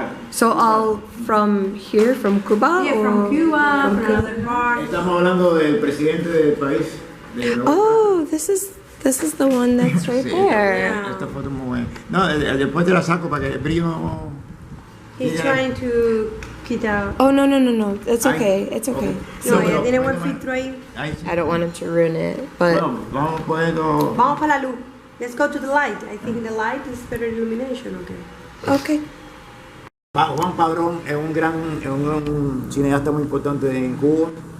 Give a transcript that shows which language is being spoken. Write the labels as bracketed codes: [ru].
[en] So all from here, from Cuba? Yeah, or from Cuba, from Cuba? another part. [es] Estamos hablando del presidente del país. [en] Oh, this is the one that's right [es] Sí, [en] there. [es] Esta foto es muy buena. No, después te la saco para que el brillo no... [en] He's trying to get out. Oh no. It's okay. It's okay. [es] No, pero- tiene buen filtro ahí. Ahí sí. [en] I don't want him to ruin it, but [es] Bueno, vamos poniendo... Vamos para la luz. [en] Let's go to the light. I think the light is better illumination. Okay. okay. [es] Juan Padrón es un cineasta muy importante en Cuba.